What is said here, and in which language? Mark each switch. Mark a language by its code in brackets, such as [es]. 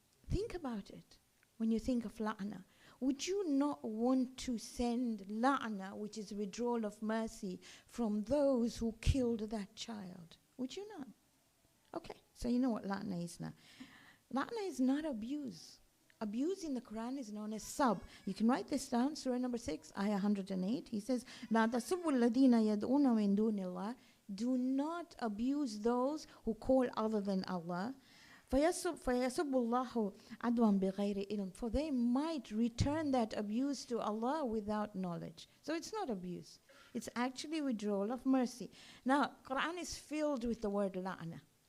[en] Think about it when you think of la'na. Would you not want to send la'na, which is withdrawal of mercy, from those who killed that child? Would you not? Okay, so you know what la'na is now. La'na is not abuse. Abuse in the Quran is known as sab. You can write this down, Surah number 6, ayah 108. He says, [ar] لَا تَسُبُّ الَّذِينَ يَدْعُونَ مِن دُونِ اللَّهِ. [en] Do not abuse those who call other than Allah. [ar] فَيَسُبُّ اللَّهُ عَدْوًا بِغَيْرِ إِلْمٍ. [en] For they might return that abuse to Allah without knowledge. So it's not abuse. It's actually withdrawal of mercy. Now, Quran is filled with the word la'na.